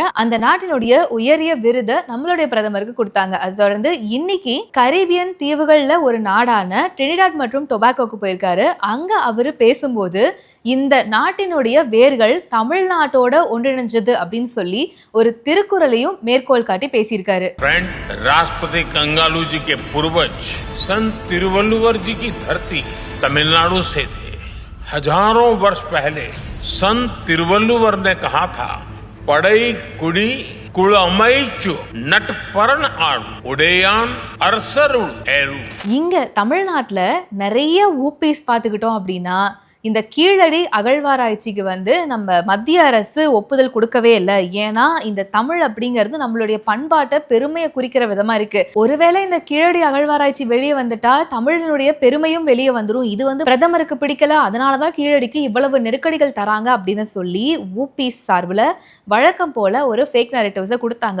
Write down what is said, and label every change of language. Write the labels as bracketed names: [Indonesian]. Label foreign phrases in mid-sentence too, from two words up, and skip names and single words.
[Tamil] அந்த நாட்டினுடைய உயரிய விருதை நம்மளுடைய பிரதமருக்கு கொடுத்தாங்க. அது தொடர்ந்து இன்னைக்கு கரீபியன் தீவுகள்ல ஒரு நாடான ட்ரினிடாட் மற்றும் டொபாக்கோக்கு போயிருக்காரு. அங்க அவரு பேசும்போது இந்த நாட்டினுடைய வேர்கள் தமிழ்நாட்டோட ஒன்றிணைஞ்சது அப்படின்னு சொல்லி ஒரு திருக்குறளையும் மேற்கோள் காட்டி பேசியிருக்காரு. [Hindi] राष्ट्रपति कंगालू जी के पूर्वज संत तिरुवल्लुवर जी की धरती तमिलनाडु से थे। हजारों वर्ष पहले संत तिरुवल्लुवर ने कहा था, [Tamil] படை குடி கூழமைச்சு நட்பரண் ஆறு உடையான் அரசருள் ஏறு. இங்க தமிழ்நாட்டுல நிறைய ஊபிஸ் பார்த்துக்கிட்டோம் அப்படின்னா, இந்த கீழடி அகழ்வாராய்ச்சிக்கு வந்து நம்ம மத்திய அரசு ஒப்புதல் கொடுக்கவே இல்லை. ஏன்னா இந்த தமிழ் அப்படிங்கிறது நம்மளுடைய பண்பாட்டை பெருமையை குறிக்கிற விதமா இருக்கு. ஒருவேளை இந்த கீழடி அகழ்வாராய்ச்சி வெளியே வந்துட்டா தமிழினுடைய பெருமையும் வெளியே வந்துடும், இது வந்து பிரதமருக்கு பிடிக்கல, அதனாலதான் கீழடிக்கு இவ்வளவு நெருக்கடிகள் தராங்க அப்படின்னு சொல்லி ஊபிஸ் சார்பில் வழக்கம் போல ஒரு [English] fake narratives [Tamil] கொடுத்தாங்க.